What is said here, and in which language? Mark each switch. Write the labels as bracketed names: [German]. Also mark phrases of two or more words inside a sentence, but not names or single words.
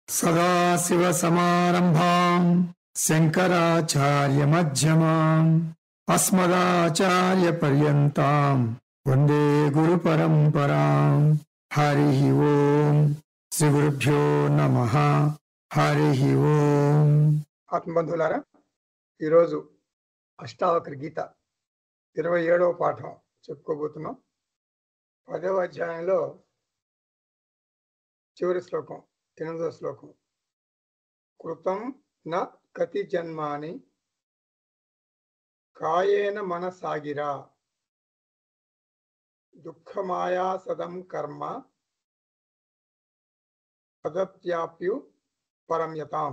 [Sanskrit] सदाशिवसमारम्भां शङ्कराचार्यमध्यमाम् अस्मदाचार्यपर्यन्तां वन्दे गुरुपरम्पराम्। हरिः ओम्। श्रीगुरुभ्यो नमः। हरिः ओम्। [Telugu] ఆత్మబంధువులారా, ఈరోజు అష్టావక్ర గీత 27వ పాఠం చెప్పుకోబోతున్నాం. 10వ అధ్యాయంలో చివరి శ్లోకం 8వ శ్లోకం. [Sanskrit] कृतं न कति जन्मानि कायेन मनसागिरा दुःखमाया सदं कर्म पदप्याप्यु परम्यताम्.